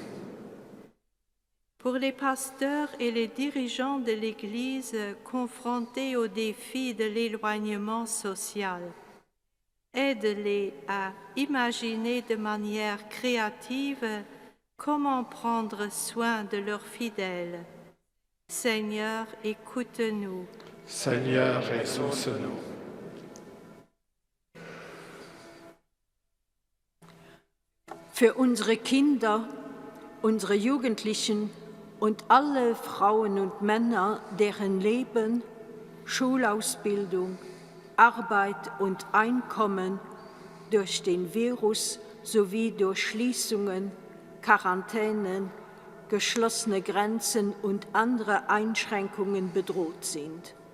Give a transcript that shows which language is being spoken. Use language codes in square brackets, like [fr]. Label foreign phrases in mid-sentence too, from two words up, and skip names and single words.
[fr] Pour les pasteurs et les dirigeants de l'Église confrontés aux défis de l'éloignement social, aide-les à imaginer de manière créative comment prendre soin de leurs fidèles. Seigneur, écoute-nous. Seigneur, exauce-nous. [de] Für unsere Kinder, unsere Jugendlichen und alle Frauen und Männer, deren Leben, Schulausbildung, Arbeit und Einkommen durch den Virus sowie durch Schließungen, Quarantänen, geschlossene Grenzen und andere Einschränkungen bedroht sind.